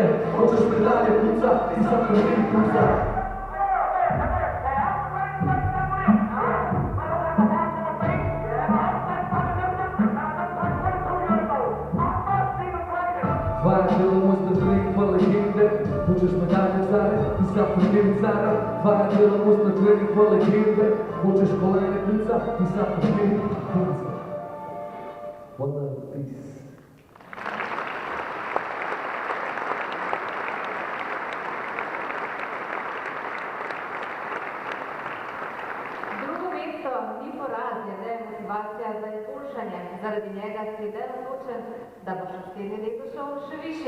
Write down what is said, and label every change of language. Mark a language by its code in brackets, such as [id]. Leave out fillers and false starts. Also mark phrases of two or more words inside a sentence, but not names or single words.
[sl] Hočeš medalje punca, ti sam trenirati punca. Vaja dela mojstra, trening pa legende. Hočeš medalje care, ti sam trenirati care. Vaja dela mojstra, trening pa legende. Hočeš kolajne punca, ti sam trenirati punca. [en] One love, peace. [sl] Drugo mesto ni poraz, je le motivacija za izboljšanje. Zaradi njega si del odločen, da boš naslednje leto šel še višje.